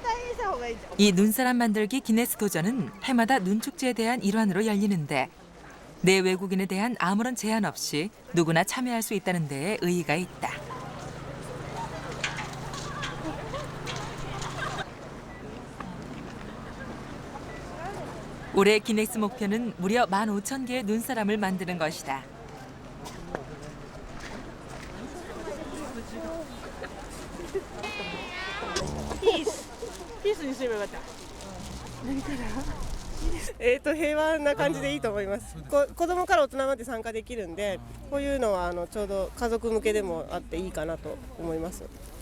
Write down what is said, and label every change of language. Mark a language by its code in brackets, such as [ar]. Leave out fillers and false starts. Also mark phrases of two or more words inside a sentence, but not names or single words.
[ko] 이 눈사람 만들기 기네스 도전은 해마다 눈축제에 대한 일환으로 열리는데 내 외국인에 대한 아무런 제한 없이 누구나 참여할 수 있다는 데에 의의가 있다. 올해 기네스 목표는 무려 15,000개의 눈사람을 만드는 것이다. [ja] ピースにすればよかった。何から？平和な感じでいいと思います。子供から大人まで参加できるんで、こういうのはちょうど家族向けでもあっていいかなと思います。